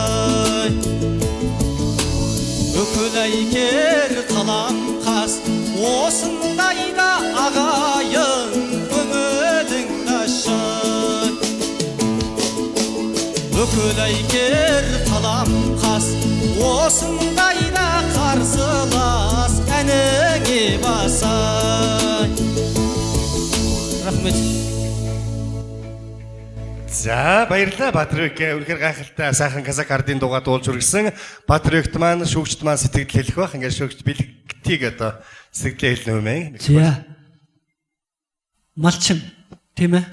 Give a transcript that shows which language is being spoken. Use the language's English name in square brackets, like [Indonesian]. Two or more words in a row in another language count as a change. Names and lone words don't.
[Kazakh] Үкіл Айкер қалам қас осындайда ағайын көңіліңді ашар. Үкіл Айкер қалам қас осындайда қарсылас әніңе басай. Рахмет. [Mongolian] За баярлалаа Батэрбек. Үнэхээр гайхалтай сайхан казак ардын дуугаа дуулж үргэлсэн. Батэрбект маань шүүгчд маань сэтгэл хэлэх бах. Ингээд шүүгч бэлгтийг одоо сэтгэлээ хэлнэ юм ээ. За. Малчин тийм ээ.